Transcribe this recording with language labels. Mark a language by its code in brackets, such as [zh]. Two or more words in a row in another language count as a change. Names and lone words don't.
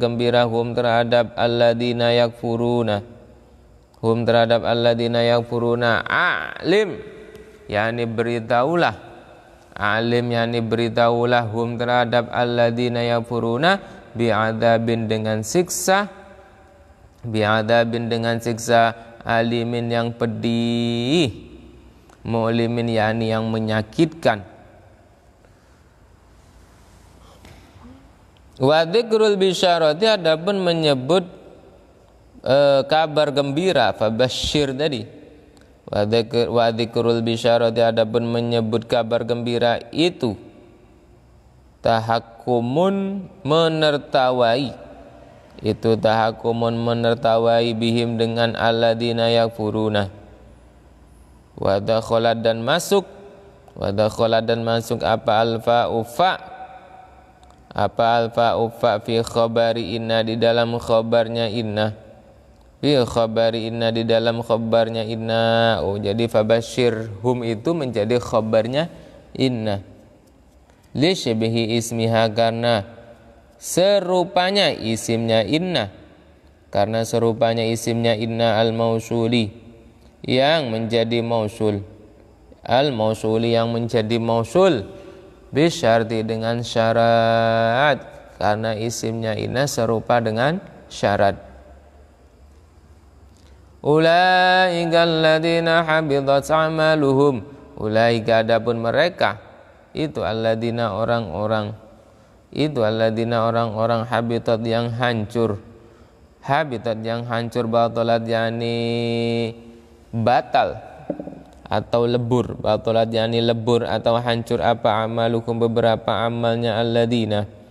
[id] gembira hum terhadap [ar] الذين يكفرون, [id] hum terhadap [ar] الذين يكفرون, [id] alim yakni beritahulah, alim yakni beritahulah hum terhadap [ar] الذين يكفرون [id] bi'adzabin dengan siksa, bi'adzabin dengan siksa, alimin yang pedih, mu'limin yakni yang menyakitkan. [ar] وذكر البشارة [id] adapun menyebut kabar gembira, fabashshir tadi. [ar] وذكر البشارة [id] adapun menyebut kabar gembira itu tahakkumun menertawai, itu tahakkumun menertawai bihim dengan [ar] الذين يكفرون. ودخلت [id] dan masuk, [ar] ودخلت [id] dan masuk apa alfa ufa, apa alfa ufa [ar] في خبر إن [id] di dalam khabarnya inna, [ar] في خبر إن [id] di dalam khabarnya inna. Oh, jadi [ar] فبشرهم [id] itu menjadi khabarnya inna [ar] لشبه اسمها [id] karena serupanya isimnya inna, karena serupanya isimnya inna al-mausuli yang menjadi mausul, al-mausuli yang menjadi mausul bisyarti dengan syarat, karena isimnya inna serupa dengan syarat. [ar] أولئك الذين حبطت أعمالهم, [id] ulaika adapun mereka itu alladzina orang-orang, itu alladzina orang-orang habitat yang hancur, habitat yang hancur, [ar] بطلت يعني [id] batal atau lebur, [ar] بطلت يعني [id] lebur atau hancur apa amalukum beberapa amalnya alladzina